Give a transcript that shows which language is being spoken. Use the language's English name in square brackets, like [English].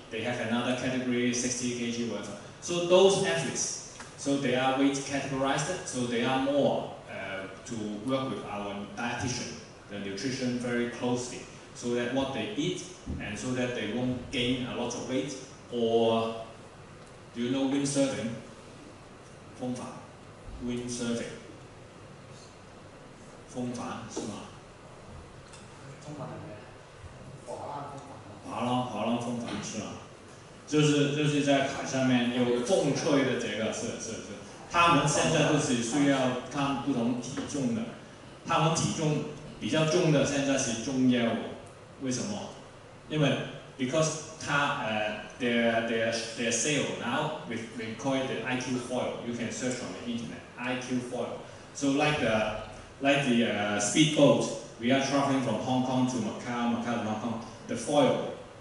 [English] They have another category 60 kg, whatever. So those athletes, so they are weight categorized. So they are more to work with our dietitian, the nutrition very closely, so that what they eat and so that they won't gain a lot of weight. Or do you know windsurfing? [Chinese] 风帆 windsurfing 风帆是吗？滑浪风帆是吗？就是在海上面有风吹的这个是，他们现在都是需要看不同体重的，他们体重比较重的现在是中腰，为什么？因为 [English] because their sail now we call it the IQ foil. You can search on the internet IQ foil. So like the speedboat, we are traveling from Hong Kong to Macau, Macau to Hong Kong. The foil.